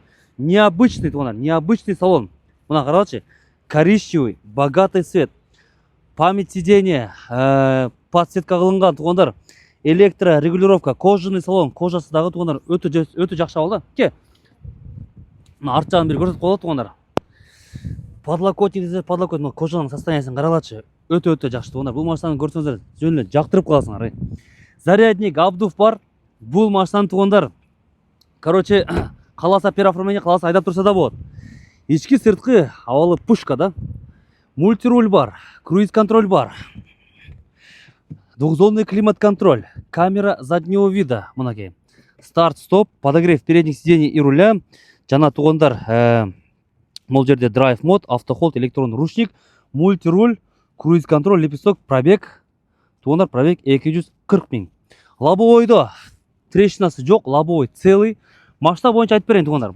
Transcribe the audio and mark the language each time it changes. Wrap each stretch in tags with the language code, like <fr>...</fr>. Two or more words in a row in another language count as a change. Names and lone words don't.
<ru>Необычный туугандар, необычный салон.</ru> <ky>Мына карагычы.</ky> <ru>Коричневый, богатый цвет. Память сидения, подсветка</ru> <ky>кылынган туугандар.</ky> <ru>Электрорегулировка, кожаный салон,</ru> <ky>кожасы дагы туугандар өтө жакшы абалда. Ке. Мына арт жагын бир көрсөтүп коелу туугандар. Подлокотник кожанын состояниясын каралачы. Өтө жакшы туугандар. Бул машинаны көрсөңүздөр жөн эле жактырып каласыңар.</ky> <ru>Зарядник, обдув бар.</ru> <ky>Бул машинаны туугандар. Короче, каласа переоформление, каласа айдап турса да болот. Ички сырткы абалы пушка да. Мультируль бар,</ky> <ru>круиз контроль</ru> <ky>бар.</ky> <ru>Двухзонный климат контроль, камера заднего вида, мынакей. Старт, стоп, подогрев передних сидений и руля.</ru> <ky>Жана туугандар, могул жерде</ky> <ru>драйв мод, автохолд, электронный ручник, мультируль, круиз контроль, лепесток, пробег.</ru> <ky>Туугандар, пробег 240 000. Лобовойдо трещинасы жок,</ky> <ru>лобовой целый.</ru> <ky>Машина боюнча айтып берейин туугандар.</ky>